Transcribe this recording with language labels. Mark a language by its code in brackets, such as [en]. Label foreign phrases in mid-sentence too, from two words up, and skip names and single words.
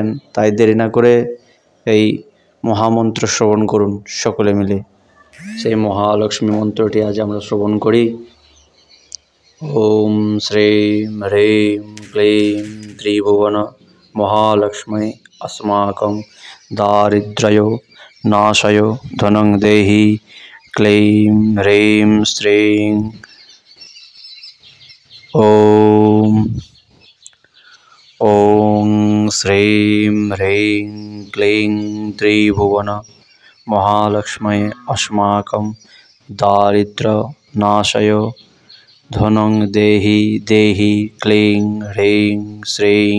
[bn] তাই দেরি না করে এই মহামন্ত্র শ্রবণ করুন সকলে মিলে। সেই মহালক্ষ্মী মন্ত্রটি আজ আমরা শ্রবণ করি। [sa] ওম শ্রীম হ্রীম ক্লীম ত্রিভুবন মহালক্ষ্মী अस्माकं दारिद्र्य नाशय धनं देहि क्लीं ह्रीं श्रीं। ओम श्रीं ह्रीं क्लीं त्रिभुवन महालक्ष्मी अस्माकं दारिद्र्य नाशय धनं देहि देहि क्लीं ह्रीं श्रीं।